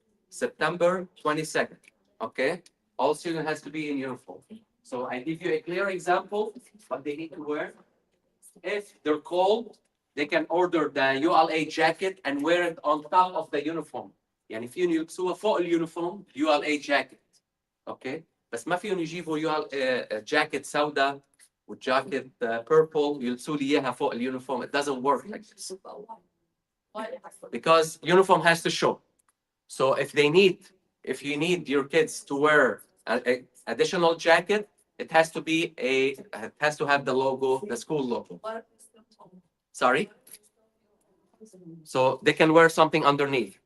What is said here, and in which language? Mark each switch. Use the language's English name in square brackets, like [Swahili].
[English] September 22nd. Okay? All student has to be in uniform. So I give you a clear example what they need to wear. If they're cold, they can order the ULA jacket and wear it on top of the uniform. [Arabic] يعني فيهم يلبسوها فوق اليونيفورم ULA jacket. اوكي بس ما فيهم يجيبوا جاكيت سوداء والجاكيت purple يلبسوا لي اياها فوق اليونيفورم. [English] It doesn't work like this. Because uniform has to show. So if you need your kids to wear a additional jacket, it has to have the logo, the school logo. Sorry? So they can wear something underneath.